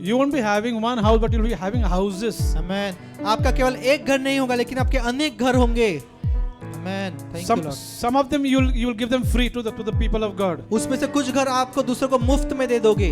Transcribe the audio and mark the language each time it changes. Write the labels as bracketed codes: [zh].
[en] You won't be having one house, but you'll be having houses. [hi] आमेन। आपका केवल एक घर नहीं होगा, लेकिन आपके अनेक घर होंगे। [en] Amen, thank you lord. Some of them you'll give them free to the people of God. [hi] उसमें से कुछ घर आपको दूसरों को मुफ्त में दे दोगे।